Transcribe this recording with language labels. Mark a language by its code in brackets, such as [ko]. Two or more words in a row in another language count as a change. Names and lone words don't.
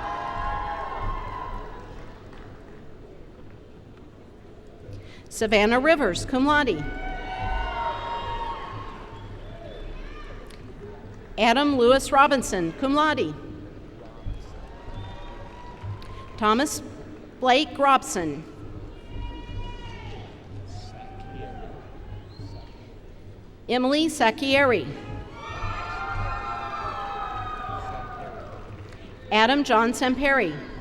[en] Savannah Rivers, [la] cum laude. [en] Adam Lewis Robinson, [la] cum laude. [en] Thomas Blake Robson. Emily Sacchieri. Adam John Samperi.